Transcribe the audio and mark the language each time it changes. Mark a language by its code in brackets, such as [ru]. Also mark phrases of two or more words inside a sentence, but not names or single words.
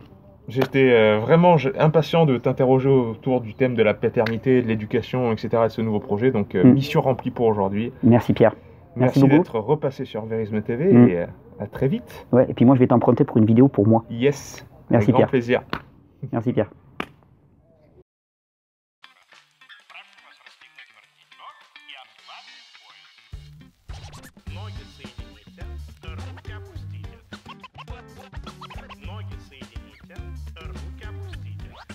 [fr] J'étais vraiment impatient de t'interroger autour du thème de la paternité, de l'éducation, etc. de ce nouveau projet. Donc, mission remplie pour aujourd'hui. Merci Pierre. Merci beaucoup d'être repassé sur Verisme TV et à très vite. Ouais, et puis moi, je vais t'emprunter pour une vidéo pour moi. Yes. Merci avec grand Pierre. plaisir. Merci Pierre. [ru] Ноги соедините, руки опустите. Ноги соедините, руки опустите.